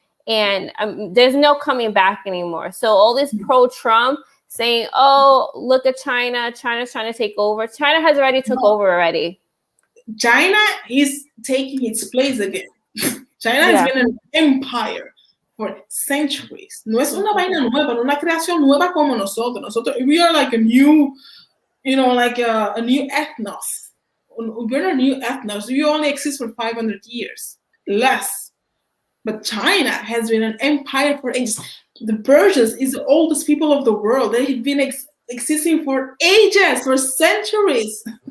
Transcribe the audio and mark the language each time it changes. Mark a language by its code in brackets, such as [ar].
[en] And there's no coming back anymore. So all this pro-Trump saying, oh, look at China. China's trying to take over. China has already took over already. China is taking its place again. China has been an empire for centuries. [es] No es una vaina nueva, no una creación nueva como nosotros. [en] We are like a new, like a new ethnos. We're a new ethnos. We only exist for 500 years, less. But China has been an empire for ages. The Persians is the oldest people of the world. They've been existing for ages, for centuries.